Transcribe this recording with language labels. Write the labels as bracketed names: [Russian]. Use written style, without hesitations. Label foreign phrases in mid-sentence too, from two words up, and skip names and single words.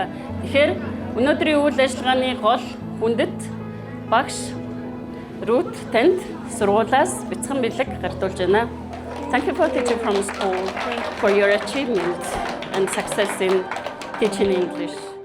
[Mongolian] Тэгэхээр өнөөдрийн үйл ажиллагааны гол хүндэт багш Ruth танд сургуулиас бяцхан бэлэг гартуулж байна. [English] Thank you for teaching from school for your achievement and success in teaching English.